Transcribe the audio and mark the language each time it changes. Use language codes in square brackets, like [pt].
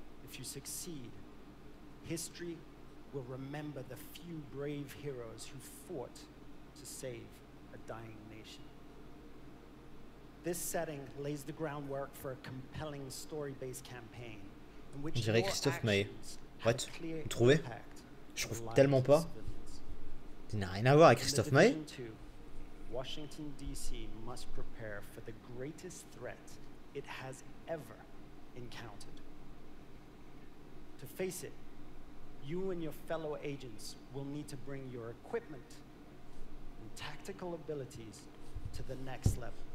[en] If you succeed, history will remember the few brave heroes who fought to save a dying nation. This setting lays the groundwork for a compelling story-based campaign in which [fr] On dirait Christophe Maé. What? Vous trouvez? Je trouve tellement pas. Il n'a rien à voir avec Christophe Maé. [en] Washington DC must prepare for the greatest threat it has ever encountered. To face it, you and your fellow agents will need to bring your equipment and tactical abilities to the next level.